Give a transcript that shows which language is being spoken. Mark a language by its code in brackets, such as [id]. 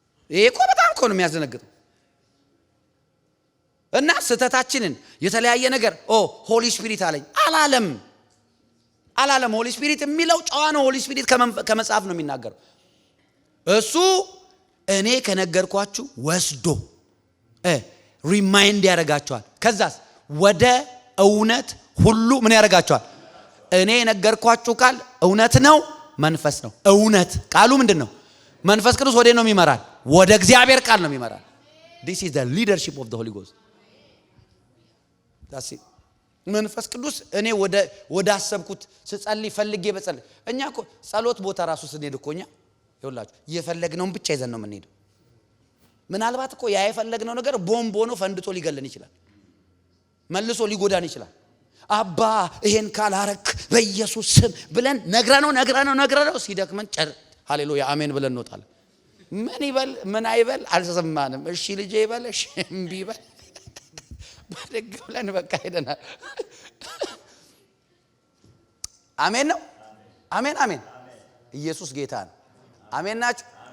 [am] ይሄ እኮ በጣም እኮ ነው የሚያስደነግጠው። እና ስተታችንን የተለያየ ነገር ሆሊ ስፒሪት አለኝ አላለም። ሆሊ ስፒሪት የሚለው ጨዋ ነው። ሆሊ ስፒሪት ከመጽሐፍ ነው የሚናገረው። እሱ እኔ ከነገርኳችሁ ወስዶ ሪማይንድ ያደርጋችኋል። ከዛስ ወደ እውነት ሁሉ ምን ያደርጋችኋል? እኔ የነገርኳችሁ ቃል እውነት ነው፣ መንፈስ ነው። እውነት ቃሉ ምንድን ነው? መንፈስ ቅዱስ ወዴት ነው የሚመራን? ወደ እግዚአብሔር ቃል ነው የሚመራን። [en] this is the leadership of the Holy Ghost. that's it. [am] መንፈስ ቅዱስ እኔ ወደ አሰብኩት ስጸልይ ፈልጌ በጸልይ እኛ እኮ ጸሎት ቦታ ራሱ ስንሄድ እኮ እኛ ይኸውላችሁ የፈለግነውን ብቻ ይዘን ነው የምንሄደው። ምናልባት እኮ ያ የፈለግነው ነገር ቦምብ ሆኖ ፈንድቶ ሊገለን ይችላል፣ መልሶ ሊጎዳን ይችላል። አባ ይሄን ካላረክ በኢየሱስ ስም ብለን ነግረነው ሲደክመን ሃሌሉያ አሜን ብለን እንወጣለን። ምን ይበል ምን አይበል አልሰማንም። እሺ ልጄ ይበል እሺ እምቢ ይበል በደግ ብለን በቃ ሄደናል። አሜን ነው። አሜን አሜን። ኢየሱስ ጌታ ነው። አሜን ናችሁ?